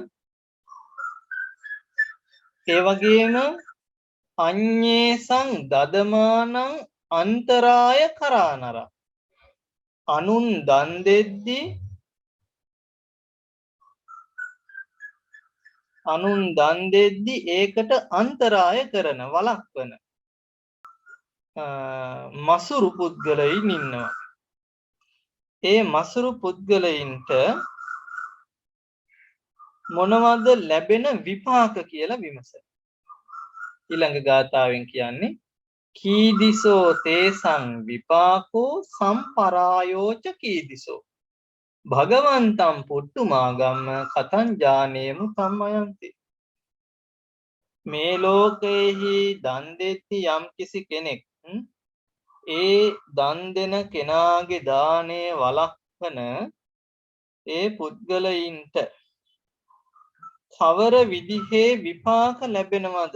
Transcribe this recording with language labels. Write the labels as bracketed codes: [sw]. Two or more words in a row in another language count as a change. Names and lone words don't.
[si] ඒ වගේම [pi] අඤ්ඤේසං දදමානං අන්තරාය කරානර [si] අනුන් දන් දෙද්දී ඒකට අන්තරාය කරන වළක්වන මසුරු පුද්ගලයින් ඉන්නවා. ඒ මසුරු පුද්ගලයින්ට මොනවද ලැබෙන විපාක කියලා විමසන. ඊළඟ ගාථාවෙන් කියන්නේ [pi] කීදිසෝ තේසං විපාකෝ සම්පරායෝච කීදිසෝ භගවන්තං පුට්ටුමාගම්ම කතං ඥානේමු සම්මයන්ති. [si] මේ ලෝකයේහි දන් දෙති යම් කිසි කෙනෙක් ඒ දන් දෙන කෙනාගේ දාණය වළක්වන ඒ පුද්ගලයින්ට කවර විදිහේ විපාක ලැබෙනවද?